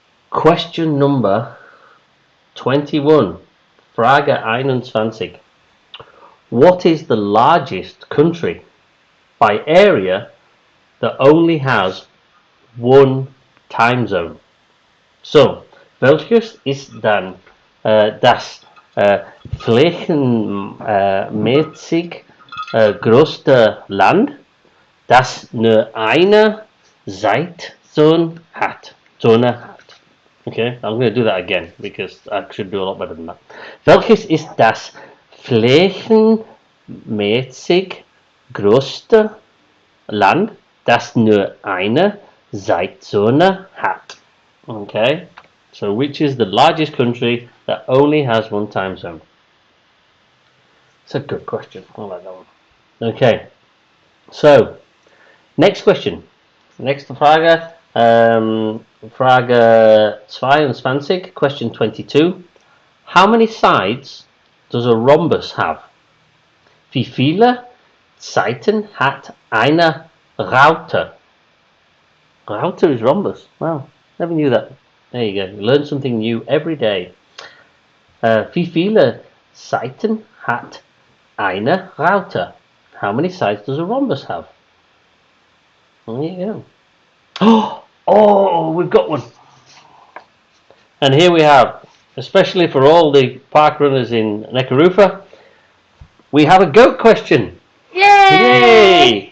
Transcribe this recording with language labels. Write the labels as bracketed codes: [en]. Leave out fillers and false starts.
[en] Question number 21. [de] Frage 21. [en] What is the largest country by area that only has one time zone? [de] So, welches ist dann das flächenmäßig größte Land, das nur eine Zeitzone hat? [en] Okay, I'm going to do that again because I should do a lot better than that. [de] Welches ist das flächenmäßig größte Land, das nur eine Zeitzone hat? [en] Okay, so which is the largest country that only has one time zone? It's a good question. I like that one. Okay, so next question. Next Frage. [de] Frage 22, question 22. [en] How many sides does a rhombus have? [de] Wie viele Seiten hat eine Raute? [en] Raute is rhombus. Wow, never knew that. There you go. You learn something new every day. [de] Wie viele Seiten hat eine Raute? [en] How many sides does a rhombus have? There you go. Oh, we've got one. And here we have, especially for all the park runners in Nekarufa, we have a goat question. Yay!